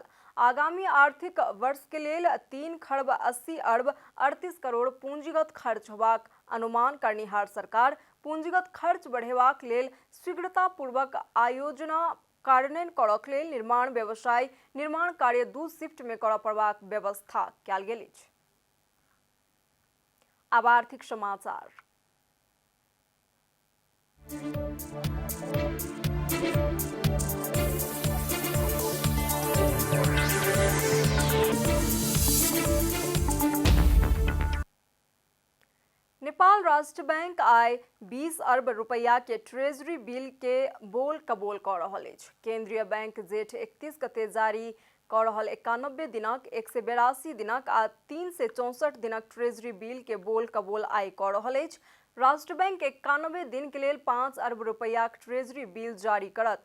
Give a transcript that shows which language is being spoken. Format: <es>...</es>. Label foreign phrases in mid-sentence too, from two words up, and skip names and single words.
<mai>आगामी आर्थिक वर्ष के लेल 3 खर्ब 80 अरब 38 करोड़ पूंजीगत खर्च होबाक अनुमान करनिहार सरकार पूंजीगत खर्च बढ़ेबाक लेल शीघ्रतापूर्वक आयोजना कार्यान्वयन करबाक लेल निर्माण कार्य 2 शिफ्ट में करऽ पड़बाक व्यवस्था कयल गेल अछि। अब आर्थिक समाचार। नेपाल राष्ट्र बैंक आय 20 अरब रुपया के ट्रेजरी बिल के बोल कबोल कऽ रहल अछि। केंद्रीय बैंक जेठ 31 गते जारी कऽ रहल 91 दिनक 182 दिनक आ 364 दिनक ट्रेजरी बिल के बोल कबोल आइ कऽ रहल अछि। राष्ट्र बैंक 91 दिन के लेल 5 अरब रुपयाक ट्रेजरी बिल जारी करत।</mai>